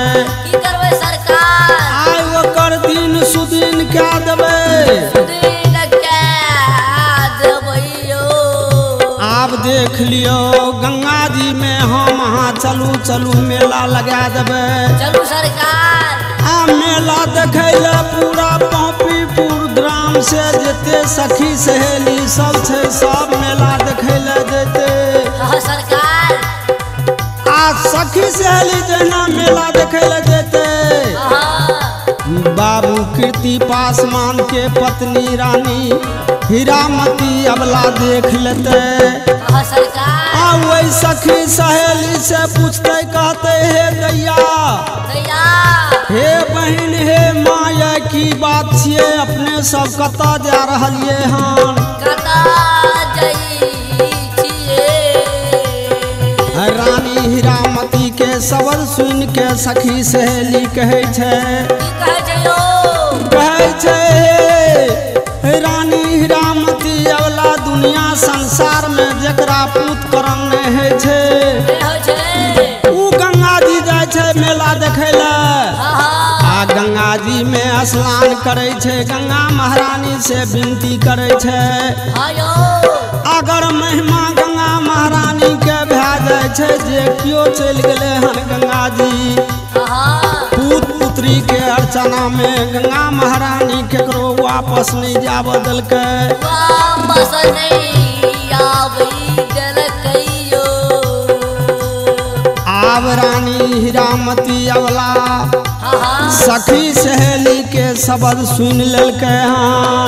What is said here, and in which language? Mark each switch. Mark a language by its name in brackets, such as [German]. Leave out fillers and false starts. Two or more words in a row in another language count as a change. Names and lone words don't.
[Maithili] की करबै सरकार आय ओकर दिन सुदिन क्या देबे दिन के देबै यो आप देख लियो गंगा जी में हम अहाँ चलू चलू मेला लगा देबे। चलू सरकार। आ मेला देखे ले पूरा पॉपीपुर ग्राम से जेते सखी सहेली सब छै सब मेला देखे ले जेते। हाँ सरकार। आ सखी सहेली जहिना मेला देखे ले जेते बाबू कीर्ति पासवान के पत्नी रानी हीरामती अबला देख लेते। हाँ सरकार। आ वही सखी सहेली से पूछते कहते हे दैया दैया हे बहन हे माया की बात छिये अपने सब कतऽ जा रहलिए हन। कतऽ जाइ छियै। रानी हीरामती के सबर सुन के सखी सहेली कहै छै की कहै छै यौ। कहै छै हे रानी हीरामती अवला दुनिया संसार में जकरा पूत करम नहीं है छै ऊ गंगा जी जाय छै मेला देखे ले। आ गंगा जी में स्नान करे छै गंगा महारानी से विनती करे छै अगर महिमा गंगा महारानी के भै जाय छै जे कियो चल गेले हन गंगा जी पूत पुत्री के अर्चना में गंगा महारानी केकरो वापस नहीं जाब देलकै। वापस नहीं आबै देलकै यो। आब रानी हीरामती अवला सखी सहेली के शब्द सुन लेलकै हन।